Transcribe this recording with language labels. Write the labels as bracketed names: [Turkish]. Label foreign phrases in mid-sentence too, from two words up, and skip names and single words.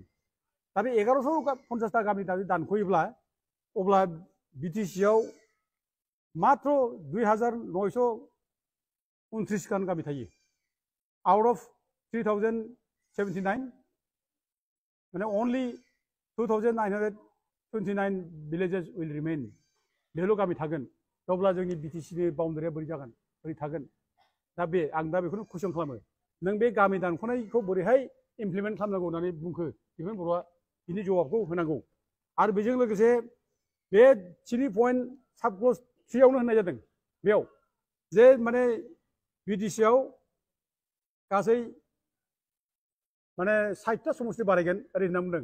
[Bodo] दा बे 1150टा गामि दानख'योब्ला अब्ला बिटिसिआव मात्र 2929 गान गामि थायो [English] out of [Bodo] 3079 माने [English] only 2929 villages will remain [Bodo] बेल' गामि थागोन। अब्ला जोंनि बिटिसिनि बाउन्डारिया बोरै जागोन बोरै थागोन? दा आं दा बेखौनो कुइसन खालामो नों बे गामि दानख'नायखौ बोरैहाय इमप्लिमेन्ट खालामनांगौ होननानै बुंखो दिपेन बर'आ बिनि जवाबखौ होनांगौ। आरो बेजों लोगोसे बे 3 [English] point sub clause [Bodo] 3 आवनो होननाय जादों बेयाव जे माने बिटिसिआव गासै माने 60टा समस्ति बारायगोन ओरै होनना बुंदों।